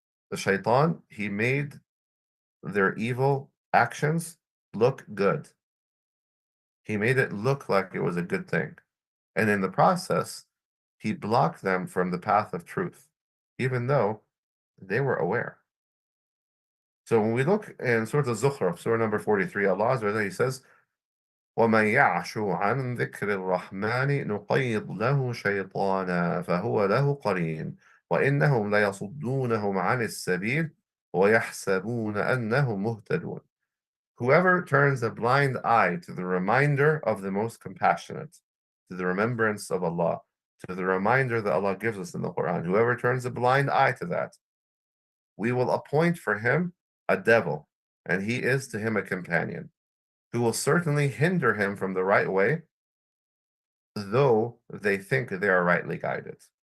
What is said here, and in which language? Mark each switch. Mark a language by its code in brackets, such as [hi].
[en] The shaitan, he made their evil actions look good. He made it look like it was a good thing. And in the process, he blocked them from the path of truth, even though they were aware. So when we look in Surah Al-Zukhruf, Surah number 43, Allah Azza wa Jalla, He says, [ar] وَمَن يَعْشُ عَنْ ذِكْرِ الرَّحْمَنِ نُقَيِّضْ لَهُ شَيْطَانًا فَهُوَ لَهُ قَرِينٌ وَإِنَّهُمْ لَيَصُدُّونَهُمْ عَنِ السَّبِيلِ وَيَحْسَبُونَ أَنَّهُمْ مُهْتَدُونَ. [en] Whoever turns a blind eye to the reminder of the most compassionate, to the remembrance of Allah, to the reminder that Allah gives us in the Quran, whoever turns a blind eye to that, we will appoint for him a devil, and he is to him a companion, who will certainly hinder him from the right way, though they think they are rightly guided.